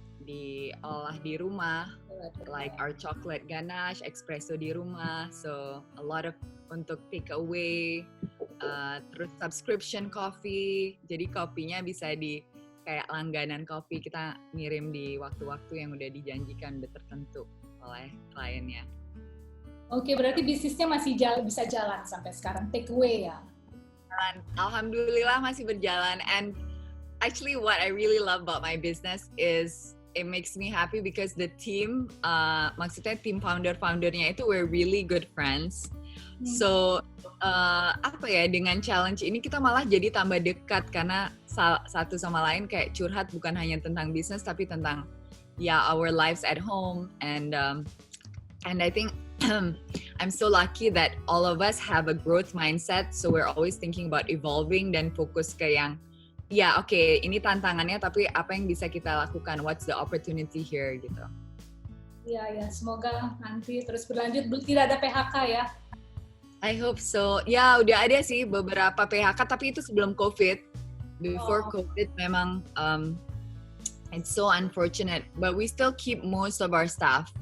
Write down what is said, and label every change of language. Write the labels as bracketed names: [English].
[Indonesian] diolah di rumah, [English] like our chocolate ganache, [Indonesian] espresso di rumah, [English] so a lot of [Indonesian] untuk take away, terus subscription coffee, jadi kopinya bisa di kayak langganan kopi, kita ngirim di waktu-waktu yang udah dijanjikan, udah tertentu oleh kliennya. Oke, berarti bisnisnya masih bisa jalan sampai sekarang, take away ya? Alhamdulillah masih berjalan, [English] and actually what I really love about my business is it makes me happy because the team, [Indonesian] maksudnya tim founder-foundernya itu [English] we're really good friends. [Indonesian] So apa ya, dengan challenge ini kita malah jadi tambah dekat karena satu sama lain kayak curhat bukan hanya tentang bisnis tapi tentang [English] our lives at home, and I think I'm so lucky that all of us have a growth mindset, so we're always thinking about evolving [Indonesian] dan fokus ke yang ini tantangannya, tapi apa yang bisa kita lakukan, [English] what's the opportunity here [Indonesian] gitu. Ya, semoga nanti terus berlanjut, tidak ada PHK ya. [English] I hope so. [Indonesian] Ya, udah ada sih beberapa PHK, tapi itu sebelum COVID. [English] Before COVID memang it's so unfortunate, but we still keep most of our staff.